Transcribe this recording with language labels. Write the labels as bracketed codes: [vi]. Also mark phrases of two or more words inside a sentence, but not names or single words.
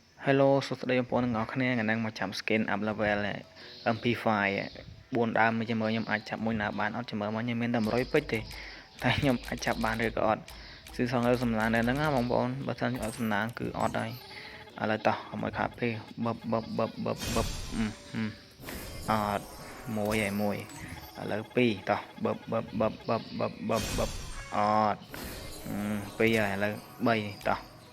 [km] Hello សួស្តីបងប្អូនទាំងអស់គ្នាថ្ងៃនេះមកចាប់ [en] skin up level [km] MP5 4 ដើមជាមួយខ្ញុំអាចចាប់មួយណាបានអត់ចាំមើលមកខ្ញុំមានតែ100ពេជ្រទេតែខ្ញុំអាចចាប់បានឬក៏អត់ស៊ីសងលើសំណាងនៅហ្នឹងណាបងប្អូនបើមិនអត់សំណាងគឺអត់ហើយឥឡូវតោះកុំឲ្យខាត់ពេកបបអត់មួយហើយមួយឥឡូវ2តោះបអត់2ហើយឥឡូវ3តោះ